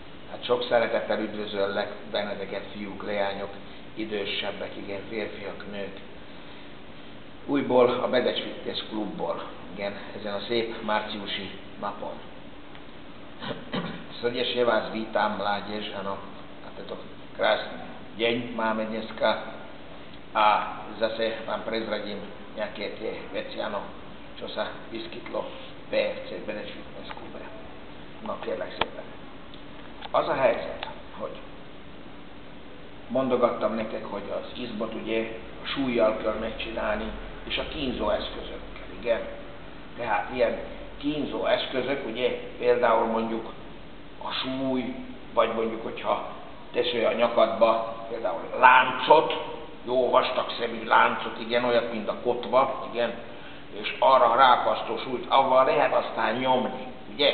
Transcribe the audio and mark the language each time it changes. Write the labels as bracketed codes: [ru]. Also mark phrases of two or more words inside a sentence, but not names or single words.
[hu] Hát sok szeretettel üdvözöllek benneteket, fiúk, leányok, idősebbek, igen, férfiak, nők. Újból a Bedecs Fitness Klubból, igen, ezen a szép márciusi napon. [sk] Srdečne vás vítam, mládež, ano, na tento krásny deň máme dneska a zase vám prezradím nejaké tie veci, ano, čo sa vyskytlo v BFC, Bedecs Fitness Klube. [hu] No, kérlek szépen. Az a helyzet, hogy mondogattam nektek, hogy az izmot ugye a súlyjal kell megcsinálni, és a kínzó eszközökkel, igen. Tehát ilyen kínzó eszközök, ugye például mondjuk a súly, vagy mondjuk, hogyha teszel a nyakadba például láncot, jó vastag szemű láncot, igen, olyat, mint a kotva, igen, és arra ráakasztó súlyt, avval lehet aztán nyomni, ugye?